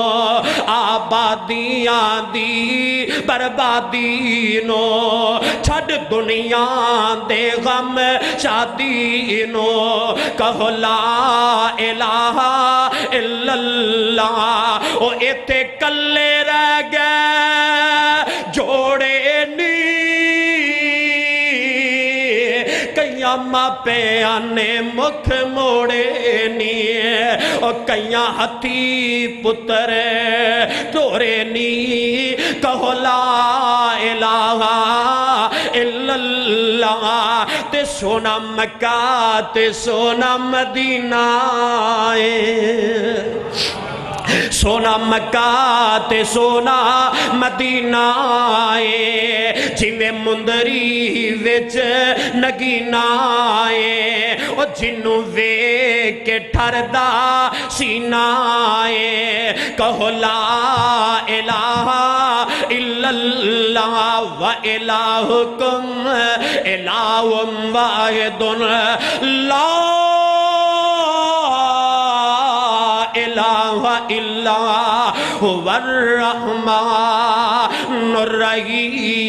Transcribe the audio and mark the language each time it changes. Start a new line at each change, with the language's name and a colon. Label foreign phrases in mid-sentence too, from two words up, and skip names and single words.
Punjabi: آبادیاں دی بربادی نو، چھڑ دنیا دے غم شادی نو، کہو
Arabic: لا الہ الا اللہ،
Punjabi: او ایتے کلے رہ گئے جوڑے نی، کئیاں ماں پیانے مکھ موڑے نی، اور کئیاں ہتھی پتر ٹورے نی، کہو
Arabic: لا الہ الا اللہ،
Punjabi: تے سونا مکہ تے سونا مدینہ سونا مکہ تے سونا مدینہ آئے، جی میں مندری وچ نگینہ آئے، او جنوں وے کے ٹھردا سینہ آئے، کہو
Arabic: لا الہ الا اللہ، وَإِلَٰهُكُمْ إِلَٰهٌ وَاحِدٌ لَا الہ الا هو الرحمن الرحیم۔